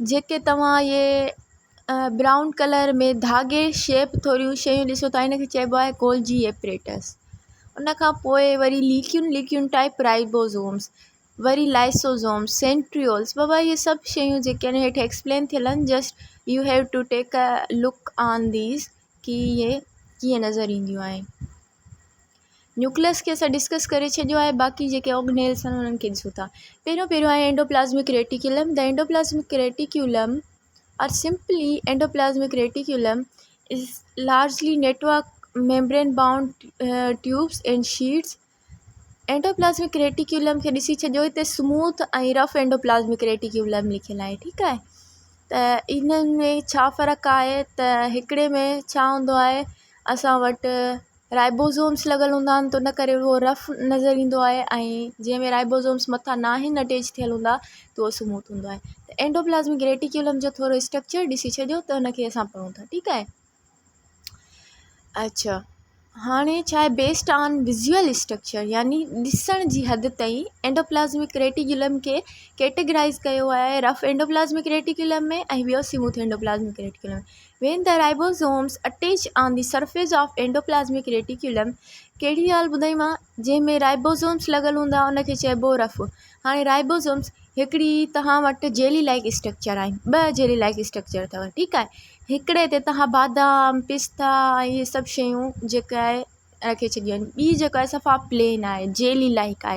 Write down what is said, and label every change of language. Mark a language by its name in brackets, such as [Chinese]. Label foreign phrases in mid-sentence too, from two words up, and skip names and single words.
[Sindhi] जेके तव्हां इहे [English] brown colour [Sindhi] में धागे शेप थोरियूं शयूं ॾिसो था, इनखे चइबो आहे [English] Golgi apparatus. [Sindhi] उन खां पोइ वरी लिक्यून [English] type ribosomes. [Sindhi] वरी [English] lysosomes, centrioles, [Sindhi] बाबा ये सभु शयूं जेके आहिनि हेठि एक्सप्लेन थियल आहिनि, [English] just you have to take a look on these [Sindhi] कि ये कीअं नज़र ईंदियूं आहिनि। न्यूक्लियस खे असां डिस्कस करे छॾियो आहे, बाक़ी जेके ऑर्गेनेल्स आहिनि उन्हनि खे ॾिसूं था। पहिरियों आहे [English] endoplasmic reticulum. the endoplasmic reticulum or simply endoplasmic reticulum is largely network membrane bound tubes and sheets. endoplasmic reticulum [Sindhi] खे ॾिसी छॾियो, हिते स्मूथ ऐं [English] rough endoplasmic reticulum [Sindhi] लिखियलु आहे, ठीकु आहे। त इन्हनि में छा फ़र्क़ु आहे त हिकिड़े में छा हूंदो आहे, असां वटि राइबोसोम्स लॻल हूंदा आहिनि, त उन करे उहो रफ नज़र ईंदो आहे, ऐं जंहिंमें राइबोसोम्स मथां न आहिनि अटैच थियल हूंदा त उहो स्मूथ हूंदो आहे। त [English] endoplasmic reticulum [Sindhi] जो थोरो स्ट्रक्चर ॾिसी छॾियो त हुनखे असां पढ़ूं था, ठीकु आहे। अच्छा, हाणे छा आहे, [English] based on visual structure [Sindhi] यानी ॾिसण जी हद ताईं [English] endoplasmic reticulum [Sindhi] खे कैटेगराइज़ कयो आहे [English] rough endoplasmic reticulum [Sindhi] में ऐं ॿियो [English] smooth endoplasmic reticulum [Sindhi] में। [English] when the ribosomes attach on the surface of endoplasmic reticulum, [Sindhi] कहिड़ी ॻाल्हि ॿुधाई मां, जंहिंमें राइबोसोम्स लॻल हूंदा उनखे चइबो रफ। हाणे राइबोसोम्स हिकिड़ी तव्हां वटि [English] jelly like structure [Sindhi] आहिनि, ॿ [English] jelly like structure [Sindhi] अथव, ठीकु आहे। हिकिड़े ते तव्हां बादाम, पिस्ता ऐं इहे सभु शयूं जेका आहे रखे छॾियूं आहिनि, ॿी जेका आहे सफ़ा प्लेन आहे, [English] jelly like [Sindhi] आहे।